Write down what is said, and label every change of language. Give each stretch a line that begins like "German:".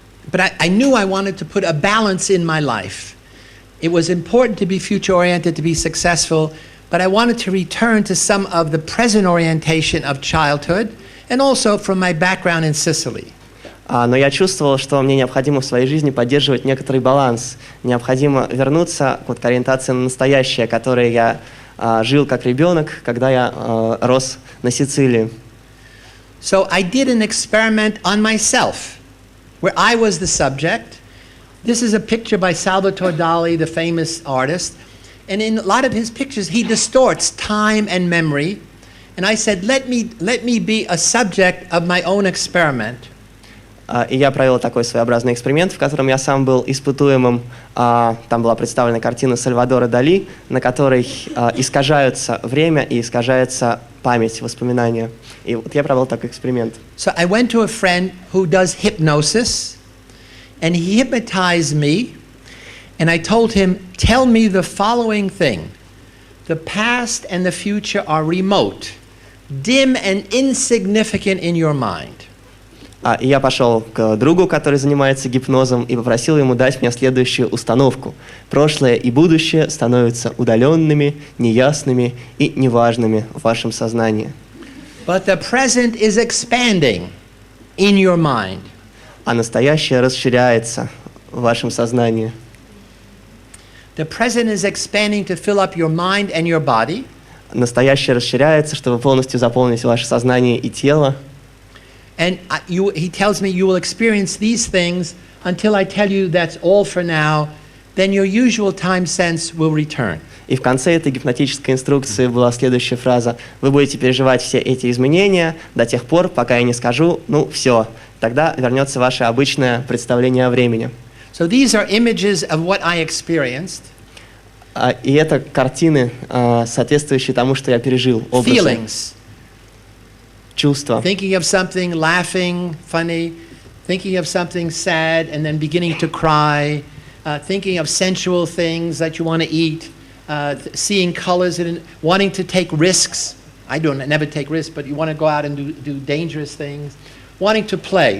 English: But I knew I wanted to put a balance in my life. It was important to be future-oriented, to be successful, but I wanted to return to some of the present orientation of childhood and also from my background in Sicily.
Russian: Но я чувствовал, что мне необходимо в своей жизни поддерживать некоторый баланс. Необходимо вернуться к ориентации на настоящее, которой я жил как ребенок, когда я рос на Сицилии.
English: So I did an experiment on myself, where I was the subject. This is a picture by Salvatore Dali, the famous artist. And in a lot of his pictures, he distorts time and memory. And I said, let me be a subject of my own experiment.
Russian: И я провел такой своеобразный эксперимент, в котором я сам был испытуемым. Там была представлена картина Сальвадора Дали, на которой искажаются время и искажается память, воспоминания. И вот я провел такой эксперимент.
English: So I went to a friend who does hypnosis, and he hypnotized me, and I told him, tell me the following thing. The past and the future are remote, dim and insignificant in your mind.
Russian: И я пошел к другу, который занимается гипнозом, и попросил ему дать мне следующую установку. Прошлое и будущее становятся удаленными, неясными и неважными в вашем сознании.
English: But the present is expanding in your mind.
Russian: А настоящее расширяется в вашем сознании.
English: The present is expanding to fill up your mind and your body.
Russian: Настоящее расширяется, чтобы полностью заполнить ваше сознание и тело.
English: And he tells me you will experience these things until I tell you that's all for now, then your usual time sense will return.
Russian: И в конце этой гипнотической инструкции была следующая фраза. Вы будете переживать все эти изменения до тех пор, пока я не скажу, ну все, тогда вернется ваше обычное представление о времени.
English: So these are images of what I experienced.
Russian: И это картины, соответствующие тому, что я пережил. Образы.
English: Feelings.
Russian: Чувства.
English: Thinking of something, laughing, funny, thinking of something sad, and then beginning to cry, thinking of sensual things that you want to eat, seeing colors, and wanting to take risks. I never take risks, but you want to go out and do dangerous things. Wanting to play.